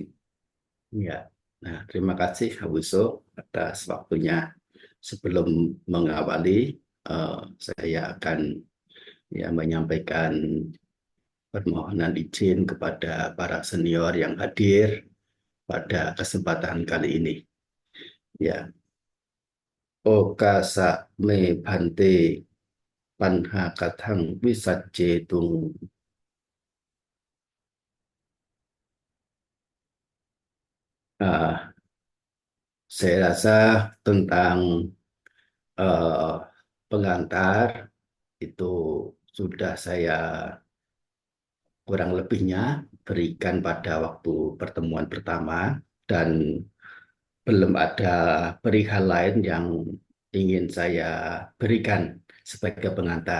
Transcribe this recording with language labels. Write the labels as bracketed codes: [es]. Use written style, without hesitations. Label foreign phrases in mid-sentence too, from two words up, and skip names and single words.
[id] Ya, nah terima kasih Abuso atas waktunya. Sebelum mengawali, saya akan menyampaikan permohonan izin kepada para senior yang hadir pada kesempatan kali ini. Ya, [pi] Okasa me bante panha katang wisajjetung. [id] Ah, saya rasa tentang eh, pengantar itu sudah saya kurang lebihnya berikan pada waktu pertemuan pertama, dan belum ada perihal lain yang ingin saya berikan sebagai pengantar.